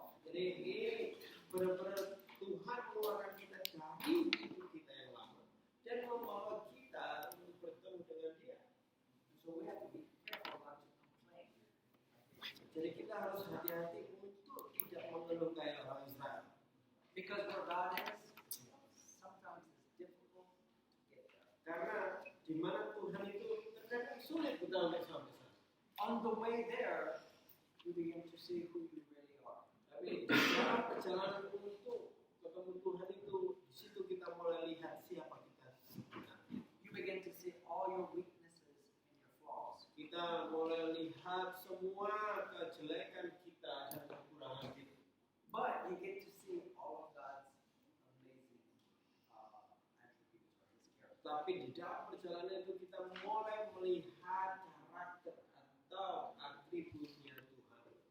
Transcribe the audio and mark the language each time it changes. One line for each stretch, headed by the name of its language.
Indonesian: Jadi ini benar-benar Tuhan mengeluarkan kita dari hidup kita yang lama dan membawa kita untuk bertemu dengan Dia.
English: So we have to be careful not to complain.
Indonesian: Jadi kita harus hati-hati untuk tidak mengeluh kayak orang Israel.
English: Because where God is, sometimes it's difficult to get there.
Indonesian: Karena di mana Tuhan itu terkadang sulit kita untuk sampai sana.
English: On the way there, you begin to see who you really are.
Indonesian: Tapi dalam perjalanan untuk ketemu Tuhan itu, di situ kita mulai lihat siapa kita sebenarnya.
English: You begin to see all your weaknesses and your flaws.
Indonesian: Kita mulai lihat semua kejelekan kita dan kekurangan kita.
English: But you get to see all of God's amazing attributes or His character.
Indonesian: Tapi di dalam perjalanan itu kita mulai melihat karakter atau atributnya Tuhan.